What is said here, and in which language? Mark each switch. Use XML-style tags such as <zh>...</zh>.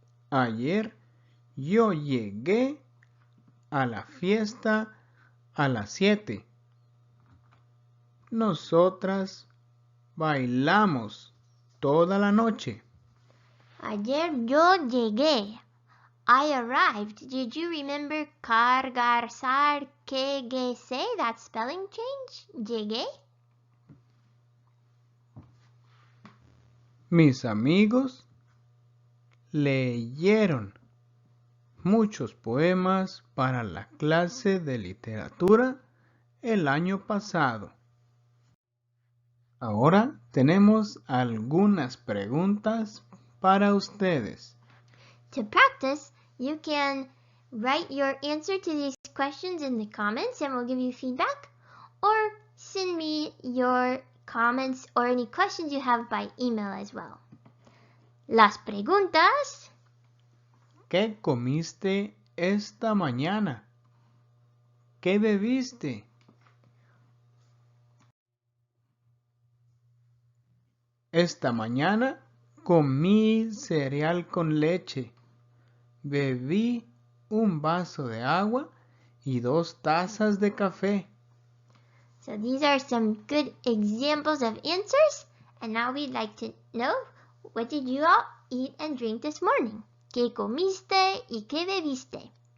<es>Ayer yo llegué a la fiesta a las 7. Nosotras bailamos toda la noche. Ayer yo llegué.</es> <en>I arrived. Did you remember cargar, que, se, that spelling change?</en> <es>Llegué. Mis amigos leyeron muchos poemas para la clase de literatura el año pasado. Ahora tenemos algunas preguntas para ustedes.</es> <en>To practice, you can write your answer to these questions in the comments and we'll give you feedback, or send me your comments or any questions you have by email as well.</en> <es>Las preguntas. ¿Qué comiste esta mañana? ¿Qué bebiste? Esta mañana comí cereal con leche. Bebí un vaso de agua y 2 tazas de café.</es> <en>So these are some good examples of answers. And now we'd like to know, what did you all eat and drink this morning?</en> <es>¿Qué comiste y qué bebiste?</es>